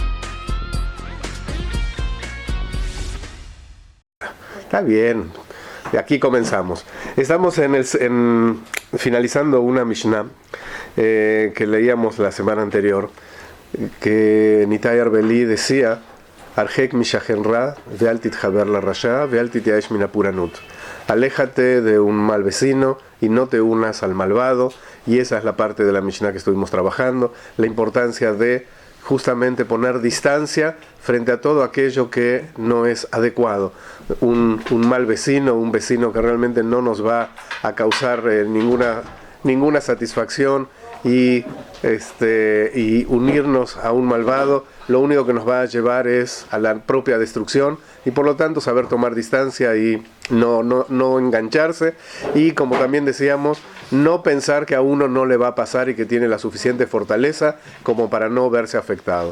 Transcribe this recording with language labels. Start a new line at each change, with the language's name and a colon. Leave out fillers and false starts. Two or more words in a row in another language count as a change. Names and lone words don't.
Spanish: Está bien, de aquí comenzamos. Estamos finalizando una Mishnah que leíamos la semana anterior, que Nitai Arbeli decía:
Hebrew: הרחק משכן רע, ואל תתחבר לרשע, ואל תתיאש מן הפורענות.
Spanish: Aléjate de un mal vecino y no te unas al malvado. Y esa es la parte de la Mishnah que estuvimos trabajando, la importancia de justamente poner distancia frente a todo aquello que no es adecuado. Un mal vecino, un vecino que realmente no nos va a causar ninguna satisfacción, y unirnos a un malvado, lo único que nos va a llevar es a la propia destrucción, y por lo tanto saber tomar distancia y no engancharse, y como también decíamos, no pensar que a uno no le va a pasar y que tiene la suficiente fortaleza como para no verse afectado.